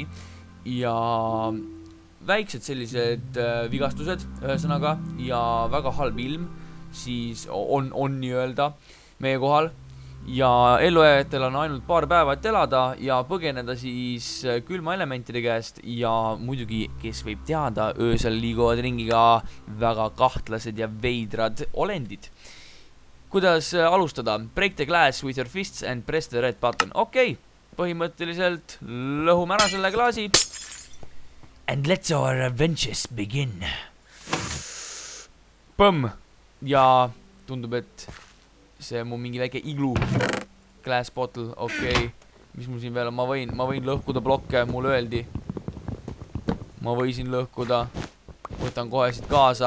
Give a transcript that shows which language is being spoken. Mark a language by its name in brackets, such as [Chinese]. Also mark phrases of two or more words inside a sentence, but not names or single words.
[Estonian] Ja väiksed sellised vigastused ühesõnaga ja väga halb ilm siis on nii-öelda meie kohal ja ellujajatel on ainult paar päeva et elada ja põgeneda siis külma elementide käest ja muidugi, kes võib teada, öösel liiguvad ringiga väga kahtlased ja veidrad olendid. Kuidas alustada? [English] Break the glass with your fists and press the red button. [Estonian] Okei, põhimõtteliselt lõhume ära selle klaasi. [English] And let's our adventures begin. [Estonian] Põmm. Ja tundub, et see on mu mingi väike iglu [English] glass bottle, [Estonian] okei. Mis mul siin veel on? Ma võin lõhkuda blokke, mulle öeldi. Ma võisin lõhkuda. Võtan kohe siit kaasa.